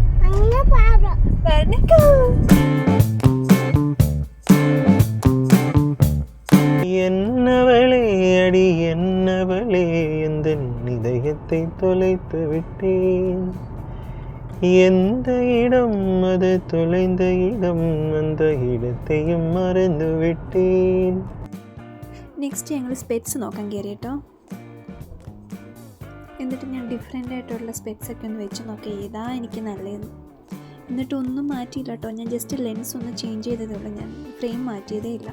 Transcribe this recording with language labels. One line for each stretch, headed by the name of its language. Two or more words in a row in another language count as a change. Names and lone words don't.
Tamil: என்னவளே அடி என்னவளே எந்த இதயத்தை தொலைத்து விட்டேன். எந்த இடம் அது தொலைந்த இடம், அந்த இடத்தையும் மறந்து விட்டேன்.
Malayalam: നെക്സ്റ്റ് ഞങ്ങൾ സ്പെറ്റ്സ് നോക്കാൻ കയറി കേട്ടോ. എന്നിട്ട് ഞാൻ ഡിഫറെൻ്റ് ആയിട്ടുള്ള സ്പെക്സൊക്കെ ഒന്ന് വെച്ച് നോക്കി ഏതാ എനിക്ക് നല്ലതെന്ന്. എന്നിട്ട് ഒന്നും മാറ്റിയില്ല കേട്ടോ. ഞാൻ
English: just lens
Malayalam: ഒന്ന് ചേഞ്ച് ചെയ്തതേ ഉള്ളൂ, ഞാൻ ഫ്രെയിം മാറ്റിയതേ ഇല്ല.